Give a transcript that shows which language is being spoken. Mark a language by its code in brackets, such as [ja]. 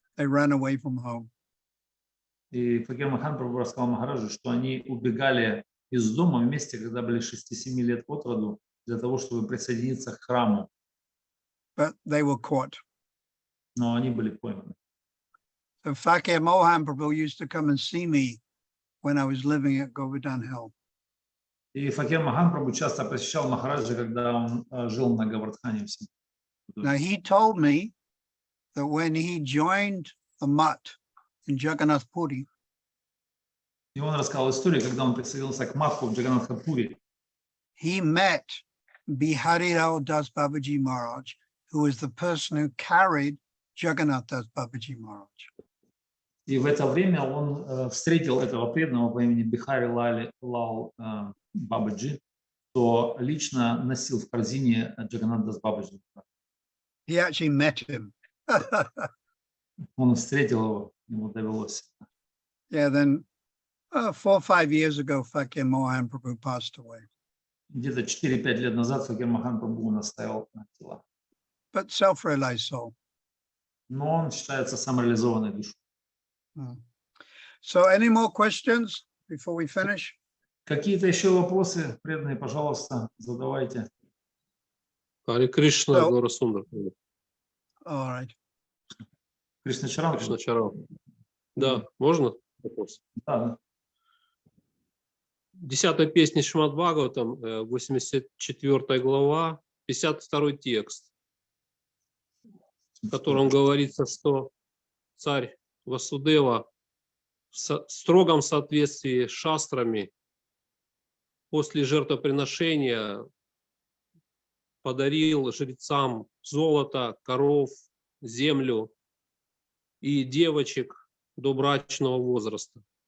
[en] They ran away from home. [ru] И Факир Мохан Прабhu рассказал Махараджу, что они убегали из дома вместе, когда были 6-7 лет от роду, для того, чтобы присоединиться к храму. [en] But they were caught. [ru] Но они были пойманы. [en] So Fakir Mohan Prabhu used to come and see me when I was living at Govardhan Hill. [ru] И Факир Мохан Прабhu часто посещал Махараджа, когда он жил на Говардхане. [en] Now he told me that when he joined the mutt in Jagannath Puri, [ru] И он рассказал историю, когда он присоединился к Матху в Джаганнатхапури. [en] he met Biharirao Das Babaji Maharaj, who was the person who carried Jagannath Das Babaji Maharaj. [ru] И в это время он встретил этого преданного по имени Бихари Лал Бабаджи, кто лично носил в корзине Джаганнат Дас Бабаджи. [en] He actually met him. [ru] Он встретил его, ему довелось. [en] Yeah, then 4 or 5 years ago, Fakir Mohan Prabhu passed away. [ru] где-то 4-5 лет назад Факир Махан Прабху наставил на тела. [en] but self-realized soul. [ru] Но он считается самореализованной душой. [en] So any more questions before we finish? [ru] Какие-то еще вопросы, преданные, пожалуйста, задавайте. Харе Кришна, [en] So- [ru] Гурасундра. [en] All right. [ru] Кришна Чарам. Кришна Чарам. Да, можно вопрос? Да. 10-я песня Шримад Бхагаватам, 84 глава, 52 текст, в котором говорится, что царь Васудева в строгом соответствии с шастрами после жертвоприношения подарил жрецам золото, коров, землю и девочек до брачного возраста.